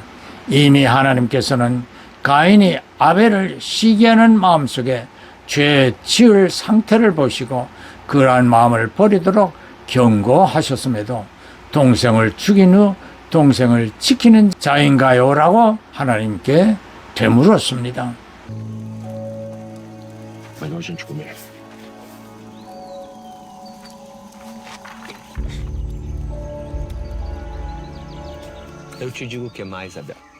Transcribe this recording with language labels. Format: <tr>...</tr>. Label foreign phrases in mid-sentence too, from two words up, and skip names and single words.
<ko>이미 하나님께서는 가인이 아벨을 시기하는 마음속에 죄 지을 상태를 보시고 그러한 마음을 버리도록 경고하셨음에도 동생을 죽인 후 동생을 지키는 자인가요? 라고 하나님께 되물었습니다.</ko> <pt>Melhor a gente comer. Eu te digo o que mais, Abel.</pt>